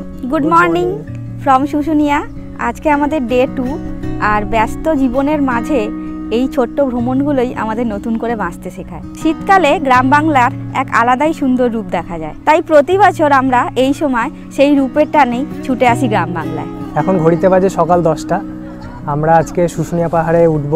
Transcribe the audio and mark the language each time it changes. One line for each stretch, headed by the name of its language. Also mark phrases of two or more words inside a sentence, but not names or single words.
English: Good morning from Shushunia.
Bangla: আজকে আমাদের ডে 2 আর ব্যস্ত জীবনের মাঝে এই ছোট্ট ভ্রমণগুলোই আমাদের নতুন করে বাঁচতে শেখায়। শীতকালে গ্রাম বাংলার এক আলাদাই সুন্দর রূপ দেখা যায়, তাই প্রতি বছর আমরা এই সময় সেই রূপের টানেই ছুটে আসি গ্রাম বাংলায়। এখন ঘড়িতে বাজে সকাল 10টা। আমরা আজকে শুশুনিয়া পাহাড়ে উঠবো।